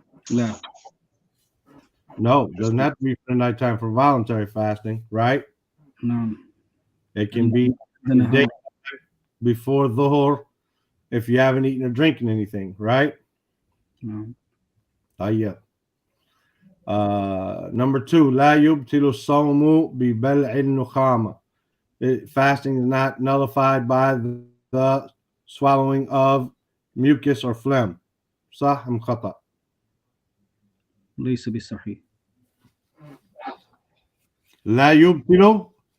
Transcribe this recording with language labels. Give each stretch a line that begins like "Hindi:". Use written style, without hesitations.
Arabic: لا.
English: No, it doesn't have to be from the nighttime for voluntary fasting, right? No. It can be Then the day before Dhuhr if you haven't eaten or drinking anything, right? No.
Arabic: طيب.
English: Number 2,
Arabic: لا يبطل الصوم ببلع النخامة.
English: Fasting is not nullified by the swallowing of mucus or phlegm.
Arabic: صح أم خطأ؟ ليس بصحيح. لا يبطل.